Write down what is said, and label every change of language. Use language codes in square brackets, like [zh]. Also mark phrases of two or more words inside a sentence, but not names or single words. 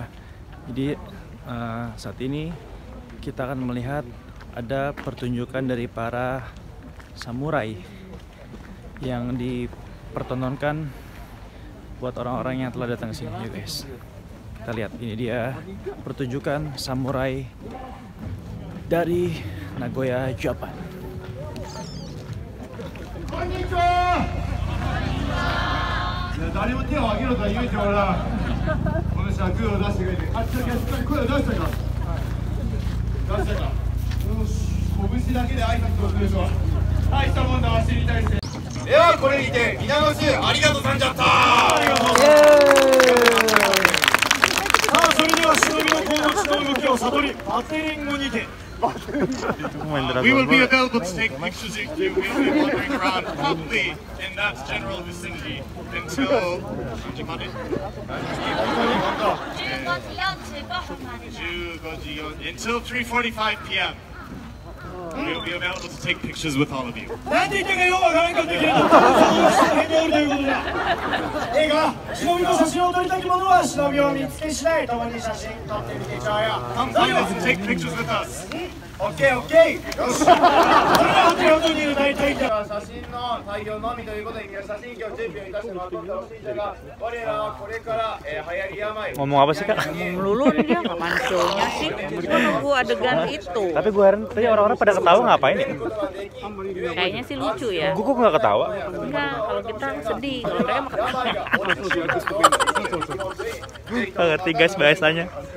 [id] Jadi saat ini kita akan melihat ada pertunjukan dari para samurai yang dipertontonkan buat orang-orang yang telah datang ke sini ya guys. Kita lihat, ini dia pertunjukan samurai dari Nagoya, Jepang. [ja] 誰も手を挙げろとは言うておらん。この人は声を出してくれて、あっちだけ声を出したか。出したか。よし、拳だけで挨拶をするとは大したもんだわしに対して。ではこれにて皆の衆ありがとうさんじゃった。ありがとう。さあそれでは忍びの甲の血の動きを悟り、バテリングにて。 [en] We will be available to take pictures with you. We will be wandering around probably in that general vicinity until 3:45 p.m. We will be available to take pictures with all of you. [ja] なんて言ってかようわからんかったけれど、その辺におるということだ。ええか、忍びの写真を撮りたき者は忍びを見つけ次第共に写真撮ってみてちゃうよ。 [en] Come join us and take pictures with us. [ja] オッケーオッケー。よし。それでは手元にいる大体じゃ写真の対応のみということで、写真機を準備をいたしてもらってほしいんだが、我らはこれから流行り病。 [id] Ngomong apa sih kak? Melulu dia kapan show-nya sih? Gua nunggu adegan itu. Tapi gue heran tadi orang-orang pada ketawa ngapain ya? Kayaknya sih lucu ya. Gue kok nggak ketawa? Enggak, kalau kita sedih, kalau mereka mah ketawa. Nggak ngerti guys bahasanya.